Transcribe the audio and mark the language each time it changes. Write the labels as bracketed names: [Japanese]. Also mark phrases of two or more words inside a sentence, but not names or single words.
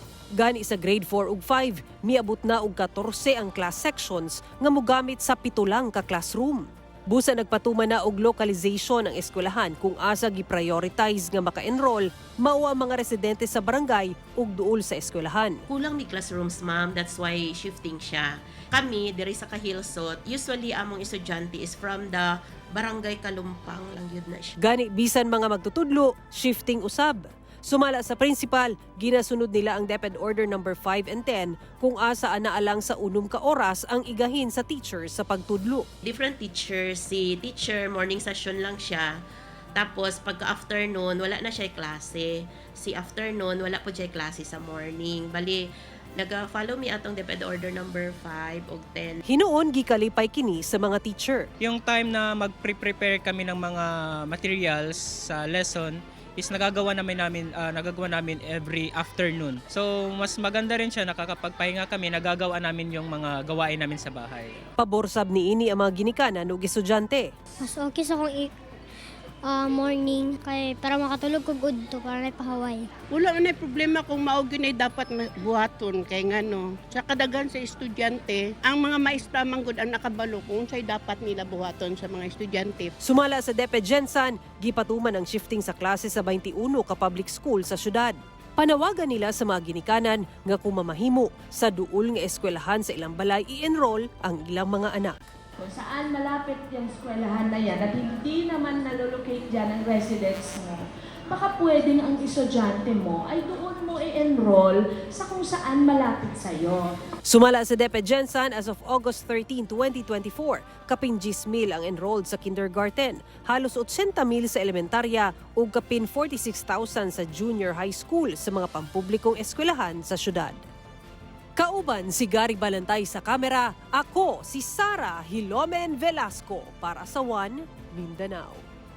[Cebuano] Gani sa grade 4 ug 5, miabot na og 14 ang class sections nga mogamit sa 7 lang ka classroom. Busa nagpatuman na og localization ang eskwelahan kung asa gi-prioritize nga maka-enroll mao ang mga residente sa barangay ug duol sa eskwelahan. Kulang mi classrooms, ma'am. [English] That's why shifting [Cebuano] siya. Kami, diri sa Kahilsot, usually among estudyante [English] is from the [Cebuano] Barangay Kalumpang lang yun na siya. Gani bisan mga magtutudlo, shifting usab. Sumala sa principal, ginasunod nila ang DepEd Order No. 5 and 10 kung asa anaalang sa 6 ka oras ang igahin sa teachers sa pagtudlo. [English] Different teachers. [Cebuano] Si teacher, [English] morning session [Cebuano] lang siya. [Filipino] Tapos, pagka-afternoon, wala na siya klase. Si afternoon, wala po siya klase sa morning. Bali, [Cebuano] nag-follow me atong DepEd Order No. 5 o 10. Hinuon gikalipay kini sa mga teacher. [Filipino] Yung time na mag-prepare kami ng mga materials sa lesson is nagagawa namin [English] every afternoon. [Filipino] So mas maganda rin siya, nakakapagpahinga kami, nagagawa namin yung mga gawain namin sa bahay. [Cebuano] Paborsab ni ini ang mga ginikanan ug estudyante. Mas okay sa kong morning kay para makatulog ko good to para na pahaway. Wala na problema kung maugin ay dapat buhaton kay ngano. Sa kadaghan sa estudyante, ang mga maestra manggod ang nakabalo kung unsay dapat nila buhaton sa mga estudyante. Sumala sa DepEd Gensan, gipatuman ang shifting sa klase sa 21 ka public school sa syudad. Panawagan nila sa mga ginikanan nga kung mamahimo sa duol nga eskwelahan sa ilang balay i-enroll ang ilang mga anak. [Filipino] Kung saan malapit yung eskwelahan na yan at hindi naman nalolocate dyan ang residence mo, baka pwedeng ang estudyante mo ay doon mo i-enroll sa kung saan malapit sa'yo. [Cebuano] Sumala sa DepEd Gensan, [English] as of August 13, 2024, [Cebuano] kapin 10,000 ang enrolled sa kindergarten, halos 80,000 sa elementarya ug kapin 46,000 sa junior high school sa mga pampublikong eskwelahan sa syudad. Kauban si Gary Balantay sa kamera, ako si Sara Hilomen Velasco para sa One Mindanao.